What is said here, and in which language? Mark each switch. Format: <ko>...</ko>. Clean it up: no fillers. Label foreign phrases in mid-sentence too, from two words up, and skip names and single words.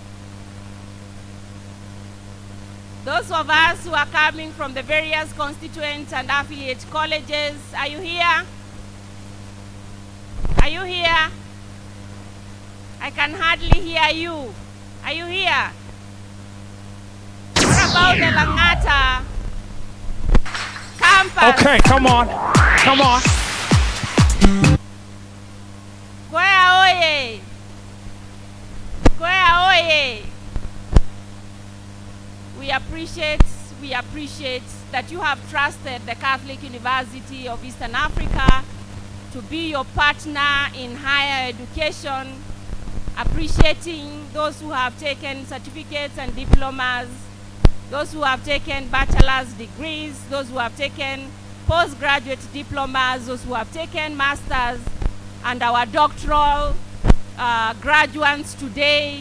<en>Those of us who are coming from the various constituents and affiliate colleges, are you here? Are you here? I can hardly hear you. Are you here? What about the Langata campus? Okay, come on. Come on. CUEA oye! CUEA oye! We appreciate that you have trusted the Catholic University of Eastern Africa to be your partner in higher education, appreciating those who have taken certificates and diplomas, those who have taken bachelor's degrees, those who have taken postgraduate diplomas, those who have taken masters, and our doctoral graduates today.</en>